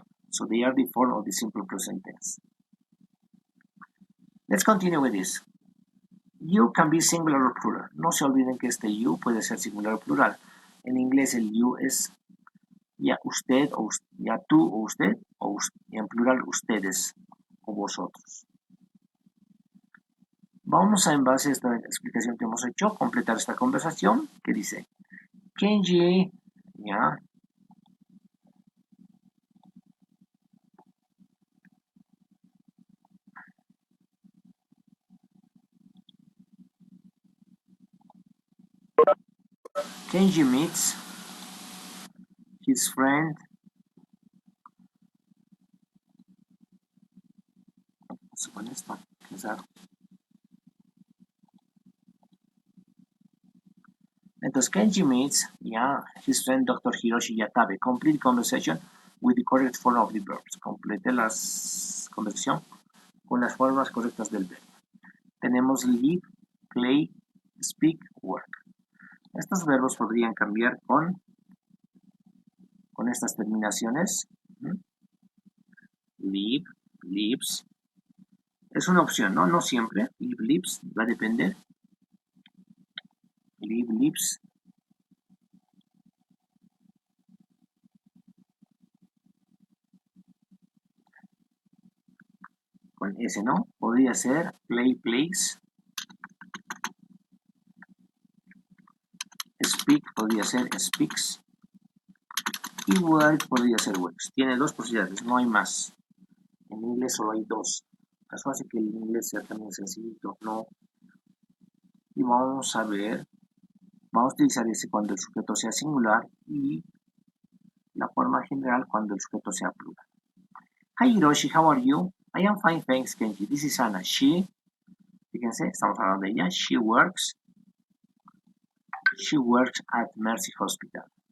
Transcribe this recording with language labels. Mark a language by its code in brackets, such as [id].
[en] So they are the form of the simple present tense. Let's continue with this. You can be singular or plural. [es] No se olviden que este you puede ser singular o plural. En inglés el you es ya usted, o ya tú o usted, y en plural ustedes o vosotros. Vamos a, en base a esta explicación que hemos hecho, completar esta conversación que dice Kenji, ya. [en] Kenji meets his friend. [es] ¿Se pone esto? [en] Entonces, Kenji meets his friend Dr. Hiroshi Yatabe. Complete conversation with the correct form of the verbs. [es] Complete la conversación con las formas correctas del verbo. Tenemos live, play, speak, work. Estos verbos podrían cambiar con estas terminaciones. Live, lives. Es una opción, ¿no? No siempre. Live, lives, va a depender. Live, lives. Con ese, ¿no? Podría ser play, plays. Speak podría ser speaks. Y work podría ser works. Tiene dos posibilidades, no hay más. En inglés solo hay dos. Eso hace que el inglés sea también sencillito, ¿no? Y vamos a ver, vamos a utilizar ese cuando el sujeto sea singular y la forma general cuando el sujeto sea plural. [en] Hi Hiroshi, how are you? I am fine, thanks, Kenji. This is Anna. [es] She, fíjense, estamos hablando de ella. [en] She works at Mercy Hospital.